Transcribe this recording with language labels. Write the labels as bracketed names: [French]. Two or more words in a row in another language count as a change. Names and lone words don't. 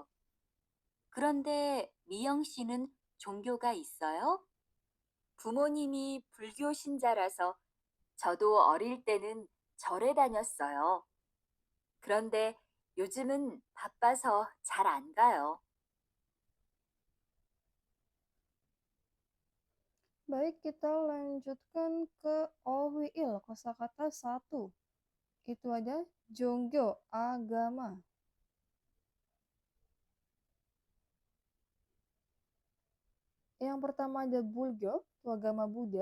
[Korean] 그런데 미영 씨는 종교가 있어요? 부모님이 불교 신자라서 저도 어릴 때는 절에 다녔어요. 그런데 요즘은 바빠서 잘 안 가요. [Indonesian] Baik, kita lanjutkan ke Owiil, kosakata 1. Itu ada Jonggo, agama. Yang pertama ada Bulgyo, itu agama Buddha.